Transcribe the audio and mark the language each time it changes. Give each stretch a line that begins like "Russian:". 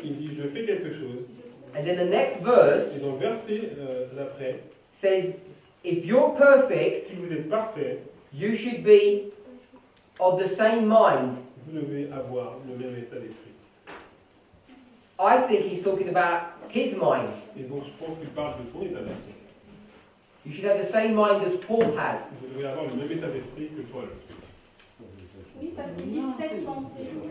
French: Il dit je fais quelque chose.
English: And then the next verse
French: Et dans le verset d'après,
English: says, if you're perfect,
French: si vous êtes parfait,
English: you should be of the same mind.
French: vous devez avoir le même état d'esprit.
English: I think he's talking about his mind.
French: Et donc je pense qu'il parle de son état d'esprit.
English: You should have the same mind as Paul has.
French: Vous devez avoir le même état d'esprit que Paul. Oui, parce qu'il dit cette pensée.